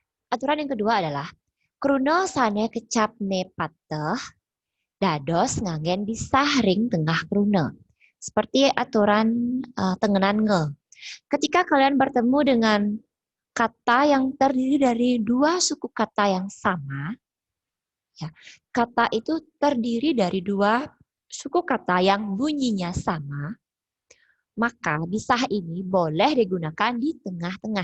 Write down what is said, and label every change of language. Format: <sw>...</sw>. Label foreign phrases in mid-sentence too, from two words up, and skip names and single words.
<id>aturan yang kedua adalah</id> <ban>kruna sane kecap ne pateh dados nganggen disah ring tengah kruna.</ban> <id>Seperti aturan tengenan nge. Ketika kalian bertemu dengan kata yang terdiri dari dua suku kata yang sama, ya, kata itu terdiri dari dua suku kata yang bunyinya sama, maka disah ini boleh digunakan di tengah-tengah.</id>